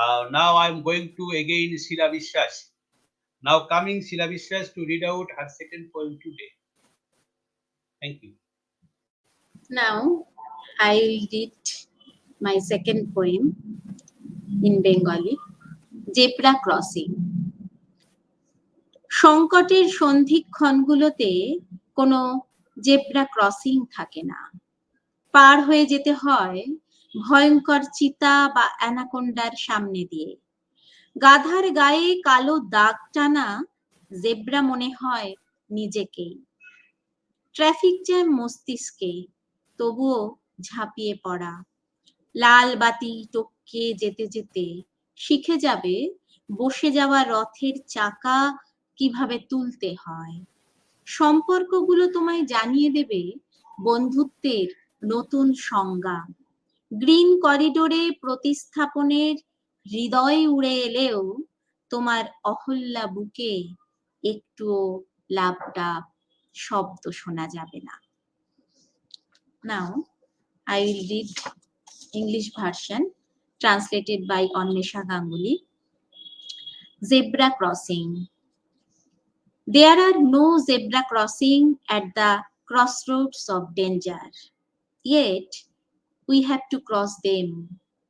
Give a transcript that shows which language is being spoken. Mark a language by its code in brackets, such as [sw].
[en] Now I'm going to again Sheila Vishwas. Now coming Sheila Vishwas to read out her second poem today. Thank you. Now, I will read my second poem in Bengali, Zebra Crossing. [bn] সংকটের সন্ধিক্ষণগুলোতে কোনো zebra crossing থাকে না। পার হয়ে যেতে হয় ভয়ঙ্কর চিতা বা অ্যানাকোন্ডার সামনে দিয়ে। গাধার গায়ে কালো দাগ টানা জেব্রা মনে হয় নিজেকেই। ট্রাফিক জ্যাম মস্তিষ্কে, তবুও ঝাঁপিয়ে পড়া। লাল বাতি টপকে যেতে যেতে শিখে যাবে বসে যাওয়া রথের চাকা কিভাবে তুলতে হয়। সম্পর্কগুলো তোমায় জানিয়ে দেবে বন্ধুত্বের নতুন সংজ্ঞা। গ্রিন করিডোরে প্রতিস্থাপনের হৃদয় উড়ে এলেও তোমার অহল্যা বুকে একটুও লাপটাপ শব্দ শোনা যাবে না। [en] Now I will read English version translated by Annesha Ganguly. Zebra crossing. There are no zebra crossing at the crossroads of danger, yet we have to cross them.